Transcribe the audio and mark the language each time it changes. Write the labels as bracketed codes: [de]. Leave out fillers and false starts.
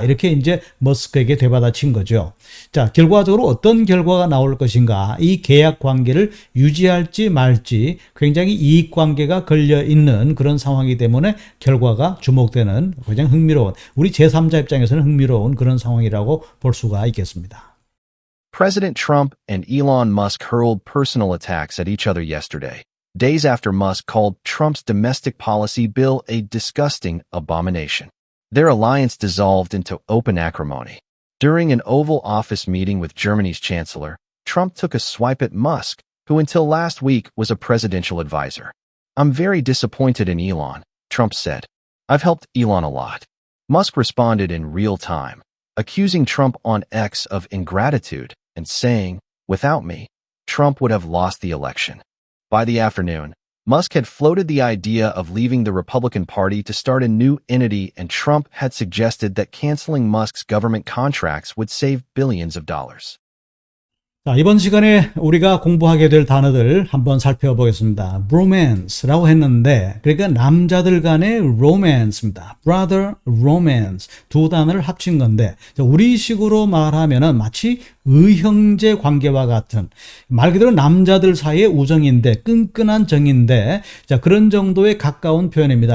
[ko] 이렇게 이제 머스크에게 되받아친 거죠. 자, 결과적으로 어떤 결과가 나올 것인가? 이 계약 관계를 유지할지 말지 굉장히 이익 관계가 걸려 있는 그런 상황이기 때문에 결과가 주목되는 굉장히 흥미로운, 우리 제3자 입장에서는 흥미로운 그런 상황이라고 볼 수가 있겠습니다. [en] President Trump and Elon Musk hurled personal attacks at each other yesterday, days after Musk called Trump's domestic policy bill a disgusting abomination. Their alliance dissolved into open acrimony. During an Oval Office meeting with Germany's chancellor, Trump took a swipe at Musk, who until last week was a presidential advisor. "I'm very disappointed in Elon," Trump said. "I've helped Elon a lot." Musk responded in real time, accusing Trump on X of ingratitude and saying, "Without me, Trump would have lost the election." By the afternoon, Musk had floated the idea of leaving the Republican Party to start a new entity, and Trump had suggested that canceling Musk's government contracts would save billions of dollars. [ko] 자, 이번 시간에 우리가 공부하게 될 단어들 한번 살펴보겠습니다. romance라고 했는데, 그러니까 남자들 간의 romance입니다. [en] brother romance. [ko] 두 단어를 합친 건데, 우리식으로 말하면은 마치 의형제 관계와 같은, 말 그대로 남자들 사이의 우정인데, 끈끈한 정인데, 자, 그런 정도에 가까운 표현입니다.